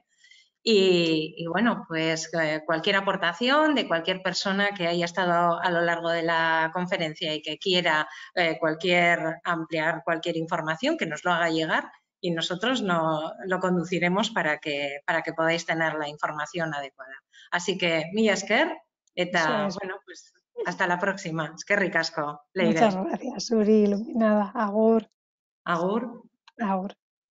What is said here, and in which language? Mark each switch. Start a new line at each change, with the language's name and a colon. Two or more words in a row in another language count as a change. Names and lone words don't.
Spanish: Y bueno, pues cualquier aportación de cualquier persona que haya estado a lo largo de la conferencia y que quiera ampliar cualquier información, que nos lo haga llegar y nosotros lo conduciremos para que podáis tener la información adecuada. Así que,
Basque: mila esker, eta, bueno,
Spanish: pues hasta la próxima.
Basque: Eskerrik asko, Leire.
Spanish: Muchas gracias, Uri, iluminada.
Basque: Agur. Agur. Agur.